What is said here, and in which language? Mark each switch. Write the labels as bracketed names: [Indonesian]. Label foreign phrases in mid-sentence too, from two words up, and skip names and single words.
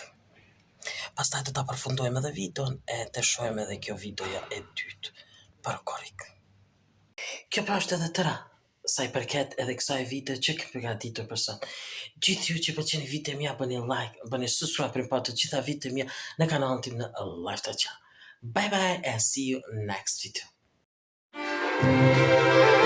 [Albanian] Pastaj do ta përfundojmë edhe videon e të shohim edhe kjo videoja e dytë për korrik. Kjo pra është edhe tëra sa I përket edhe kësaj video që kem përgatitur për sot. Gjithë ju që pëlqeni videot mia bëni like, bëni subscribe për pa të gjitha videot mia në kanalin tim në Lifestyle Channel. [English] Bye bye and see you next video.